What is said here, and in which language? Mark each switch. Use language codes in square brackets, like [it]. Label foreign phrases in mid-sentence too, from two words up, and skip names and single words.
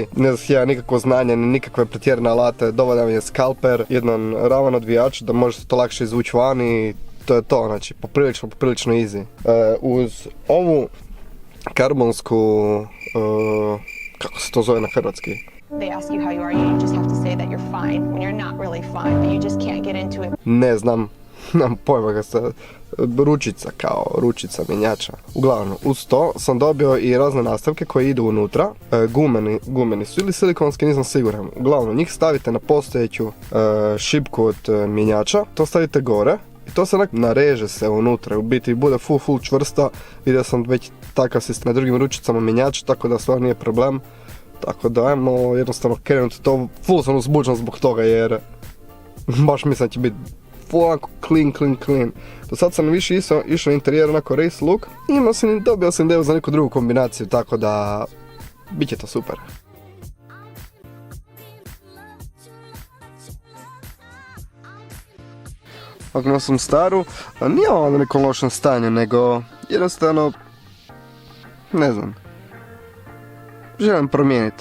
[hr] Ne zahtijeva nikakvo znanje, ni nikakve pretjerane alate, dovoljan je skalper, jedan ravan odvijač da možete to lakše izvući van i to je to, znači poprilično easy. Uz ovu karbonsku, kako se to zove na hrvatski? [en] They ask you how you are, you just have to say that you're fine when you're not really fine, but you just can't get into it. [hr] Ne znam, nemam pojma ga se, ručica kao ručica mjenjača. Uglavnom, uz to sam dobio i razne nastavke koje idu unutra, gumeni su ili silikonski, nisam siguran. Uglavnom, njih stavite na postojeću šipku od mjenjača, to stavite gore i to se nareže se unutra, u biti bude full čvrsta. Vidio sam već takav sistem na drugim ručicama mjenjača, tako da stvarno nije problem. Tako da ajmo jednostavno krenuti to, full sam uzbuđen zbog toga jer baš mislim da će biti full onako clean. Do sad sam više išao interijer onako [en] race look [hr] i dobio sam ideju za neku drugu kombinaciju, tako da bit će to super. Ako sam staru, nije ovo na nekom lošem stanju, nego jednostavno, ne znam, želim promijeniti.